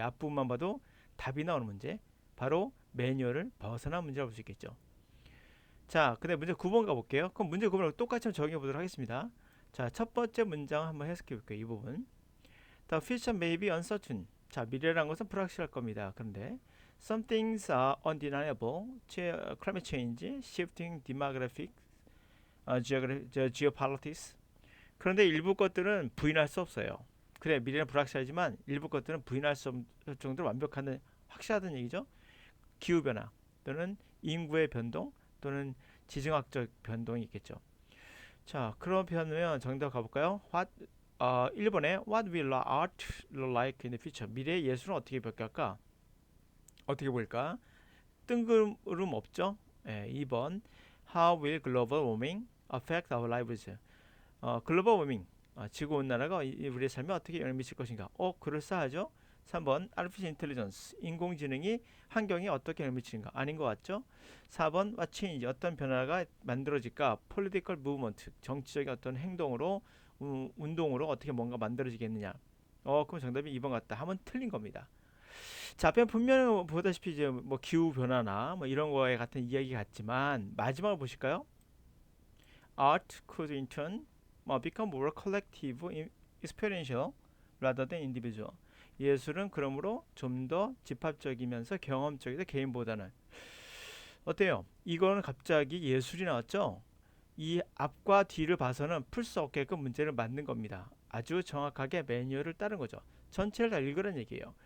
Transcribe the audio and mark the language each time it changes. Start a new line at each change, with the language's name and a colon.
Korean: 앞부분만 봐도 답이 나오는 문제, 바로 매뉴얼을 벗어난 문제라고 볼 수 있겠죠. 자, 근데 문제 9번 가볼게요. 그럼 문제 9번을 똑같이 적용해 보도록 하겠습니다. 자, 첫 번째 문장 한번 해석해 볼게요. 이 부분.
English: The future may be uncertain.
Korean: 자, 미래라는 것은 불확실할 겁니다. 그런데
English: some things are undeniable. Climate change, shifting demographics, geopolitics.
Korean: 그런데 일부 것들은 부인할 수 없어요. 그래, 미래는 불확실하지만 일부 것들은 부인할 수 없을 정도로 완벽한 확실하다는 얘기죠. 기후변화 또는 인구의 변동 또는 지정학적 변동이 있겠죠. 자, 그러면 정답 가볼까요? What 1번에
English: What will art look like in the future?
Korean: 미래의 예술은 어떻게 바뀔까? 어떻게 보일까? 뜬구름 없죠? 2번
English: How will global warming affect our lives?
Korean: 글로벌 워밍, 지구온난화가 우리의 삶에 어떻게 영향을 미칠 것인가? 그럴싸하죠? 3번 Artificial Intelligence, 인공지능이 환경에 어떻게 영향을 미치는가? 아닌 것 같죠? 4번
English: What change,
Korean: 어떤 변화가 만들어질까?
English: Political movement,
Korean: 정치적인 어떤 행동으로 운동으로 어떻게 뭔가 만들어지겠느냐? 그럼 정답이 2번 같다 하면 틀린 겁니다. 자, 앞에 분명히 보다시피 이제 뭐 기후 변화나 뭐 이런 거에 같은 이야기 같지만 마지막을 보실까요?
English: Art could in turn become more collective, experiential rather than individual.
Korean: 예술은 그러므로 좀 더 집합적이면서 경험적이다 개인보다는. 어때요? 이거는 갑자기 예술이 나왔죠? 이 앞과 뒤를 봐서는 풀 수 없게끔 문제를 만든 겁니다. 아주 정확하게 매뉴얼을 따른 거죠. 전체를 다 읽으라는 얘기예요.